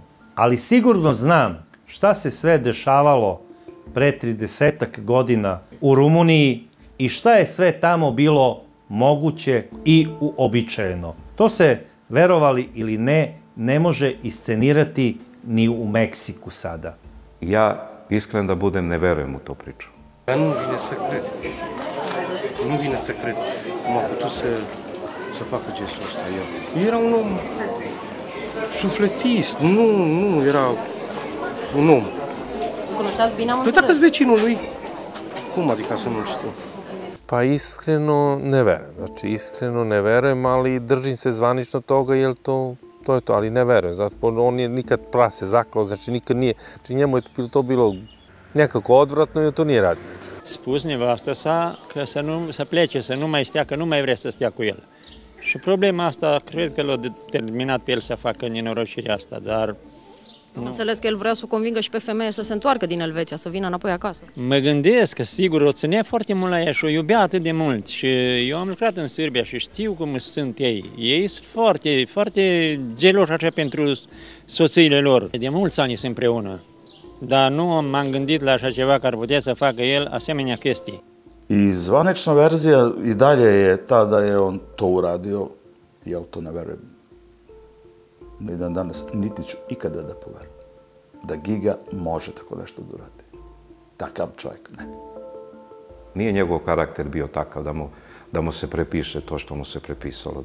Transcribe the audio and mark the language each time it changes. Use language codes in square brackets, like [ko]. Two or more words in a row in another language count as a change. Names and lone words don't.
[sr] Ali sigurno znam šta se sve dešavalo pre 30 godina u Rumuniji i šta je sve tamo bilo moguće i uobičajeno. To se, verovali ili ne, ne može iscenirati ni u Meksiku sada. Ja, iskren da budem, ne verujem u to priču. [ro] Ja nu vine secret. Nu vine secret cum a putut să facă gestul ăsta el. Era un om sufletist, nu era un om. Cunoșteați bine, am Păi dacă-s vecinul lui, cum adică să nu știu? [sr] Pa iskreno ne verujem. Znači, iskreno ne verujem, ali držim se zvanično toga, jer to je to, ali ne verujem. Zato on je nikad prase zaklao, znači nikad nije, znači njemu je to bilo nekako odvratno i to nije radio. [ro] Spus nevastă sa că să plece, să nu mai stea, că nu mai vrea să stea cu el. Și problema asta, cred că l-a determinat pe el să facă nenorocirea asta, dar... Am înțeles că el vrea să o convingă și pe femeie să se întoarcă din Elveția, să vină înapoi acasă. Mă gândesc că, sigur, o ținea foarte mult la ea și o iubea atât de mult. Și eu am lucrat în Serbia și știu cum sunt ei. Ei sunt foarte, foarte geloși așa pentru soțiile lor. De mulți ani sunt împreună. Dar nu m-am gândit la așa ceva că ar putea să facă el asemenea chestii. [sr] I zvanična verzija i dalje je ta da je on to uradio. Ja u to ne verujem. Ni dan danas, niti ću ikada da poverujem da Giga može tako nešto da uradi. Takav čovjek, ne. Nije njegov karakter bio takav da mu se prepiše to što mu se prepisalo.